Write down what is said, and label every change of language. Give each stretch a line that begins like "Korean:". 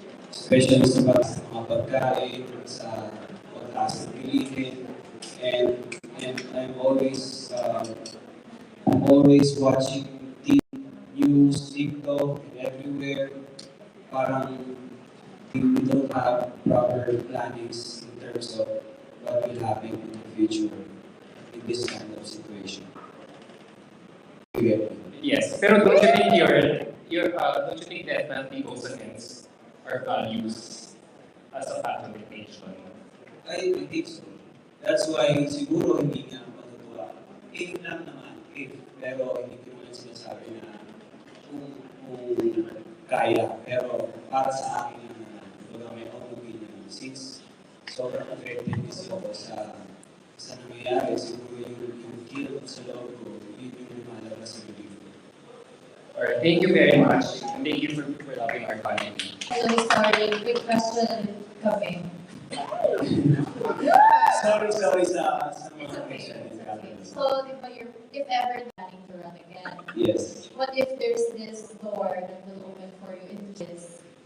English: Especially
Filipino: sa mga pagkain, sa pagkakas ng bilihin,
English: and I'm always watching news, TikTok, and everywhere. Parang we don't have proper plannings in terms of what will happen in the future in this kind of situation. Yes, pero don't you think don't you think that penalty goes against our values as a patronization? I think so. That's why
Filipino: siguro hindi niya matutuwa. If lang naman, pero hindi ko naman sinasabi na kung kaya. Pero para sa akin naman, may opinion.
English: Since
Filipino: sobrang affected kasi ako sa nangyayari, siguro yung guilt sa loob ko, yun yung lumalabas sa bibig ko.
English: Alright, thank you very much. And thank you for loving our country. Hello, sorry. Quick question coming.
Filipino: Sorry sa mga question.
English: So, if ever planning to run again, yes. What if there's this door that will open for you into this?